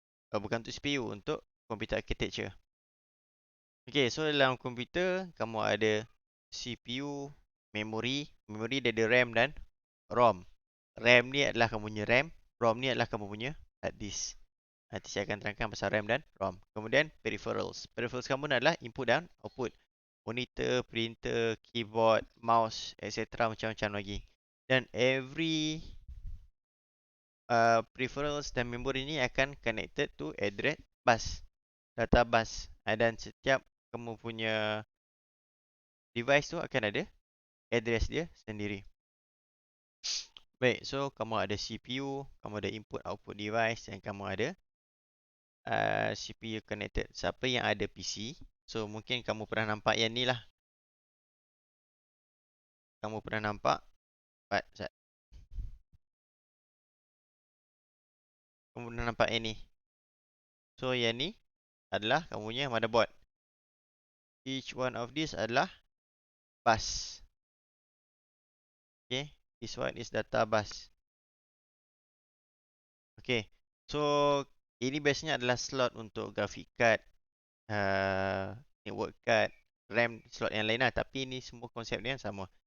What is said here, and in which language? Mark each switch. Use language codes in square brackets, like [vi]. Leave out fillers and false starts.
[ms] Bukan untuk CPU, untuk computer architecture. Okay, so dalam komputer kamu ada CPU, memori. Memori dia ada RAM dan ROM. RAM ni adalah kamu punya RAM. ROM ni adalah kamu punya hard disk. Nanti saya akan terangkan pasal RAM dan ROM. Kemudian peripherals. Peripherals kamu adalah input dan output. Monitor, printer, keyboard, mouse, etc. Macam-macam lagi. Dan every peripherals dan memori ni akan [en] connected to address bus. [ms] Data bus. Dan setiap kamu punya device tu akan ada address dia sendiri. Baik, so kamu ada CPU, kamu ada input output device dan kamu ada CPU connected. Siapa yang ada PC, so mungkin kamu pernah nampak yang ni lah. Kamu pernah nampak kamu pernah nampak yang ni. So yang ni adalah kamu punya motherboard. [en] Each one of this [ms] adalah bus. [en] Okay, this one is data bus. [ms] Okay, so ini biasanya adalah slot untuk graphic card, network card, RAM, slot yang lain lah. Tapi ini semua konsep dia yang sama.